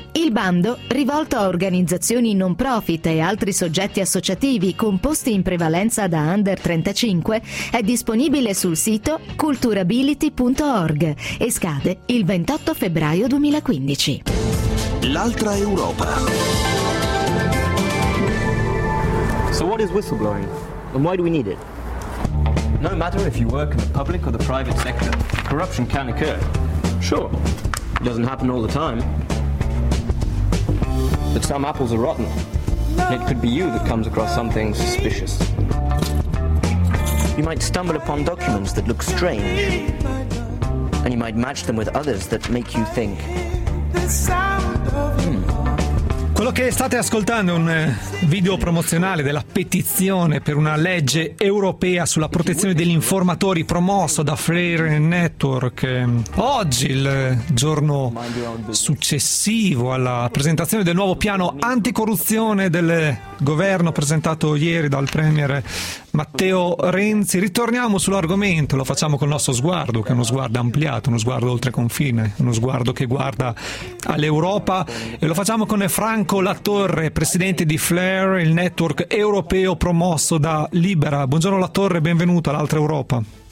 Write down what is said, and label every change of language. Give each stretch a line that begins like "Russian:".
Italian: Il bando, rivolto a organizzazioni non profit e altri soggetti associativi composti in prevalenza da under 35, è disponibile sul sito culturability.org e scade il 28 febbraio 2015. L'altra Europa.
English: So what is whistleblowing? And why do we need it? No matter if you work in the public or the private sector, corruption can occur. Sure. It doesn't happen all the time. But some apples are rotten. And it could be you that comes across something suspicious. You might stumble upon documents that look strange, and you might match them with others that make you think.
Italian: Quello che state ascoltando è un video promozionale della petizione per una legge europea sulla protezione degli informatori promosso da Freire Network. Oggi, il giorno successivo alla presentazione del nuovo piano anticorruzione del governo presentato ieri dal premier Matteo Renzi, ritorniamo sull'argomento, lo facciamo col nostro sguardo, che è uno sguardo ampliato, uno sguardo oltre confine, uno sguardo che guarda all'Europa, e lo facciamo con Franco Latorre, presidente di Flare, il network europeo promosso da Libera. Buongiorno Latorre, benvenuto all'Altra Europa.